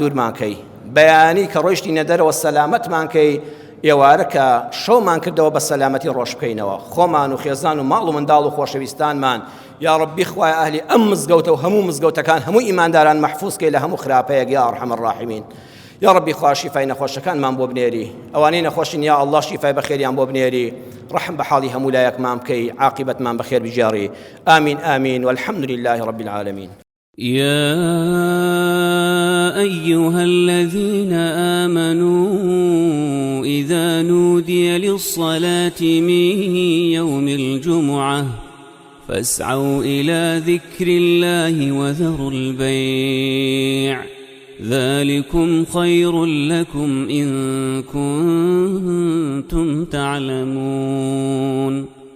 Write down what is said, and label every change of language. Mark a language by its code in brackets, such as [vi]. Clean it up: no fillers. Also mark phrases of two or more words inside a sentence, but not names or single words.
[ckb] دوورمان کەی بەیانی کە ڕۆیشتی نەدەرەوە سەلامەتمان کەی ئێوارە کە شەومان کردەوە بە سەلامەتی ڕۆژ بکەینەوە خۆمان و خێزان و ماڵ و منداڵ و خۆشەویستانمان یا ڕەبی خوای ئەهلی ئەم مزگەوتە و هەموو مزگەوتەکان هەموو ئیمانداران مەحفوظکەی لە هەموو خراپەیەک [ar] یا ئەرحەم الراحمین [ckb] یا ڕەبی خوا شیفای نەخۆشەکانمان بۆ بنێری ئەوانەی نەخۆشین یا ئەڵڵا شیفای بەخێریان بۆ بنێری ڕەحم بە حاڵی هەموو لایەکمان بکەی عاقبەتمان بەخێر بجێڕی [ar] ئامین ئامین والحمد لله رب العالمين يا أيها الذين آمنوا إذا نودي للصلاة من يوم الجمعة فاسعوا إلى ذكر الله وذروا البيع ذلكم خير لكم إن كنتم تعلمون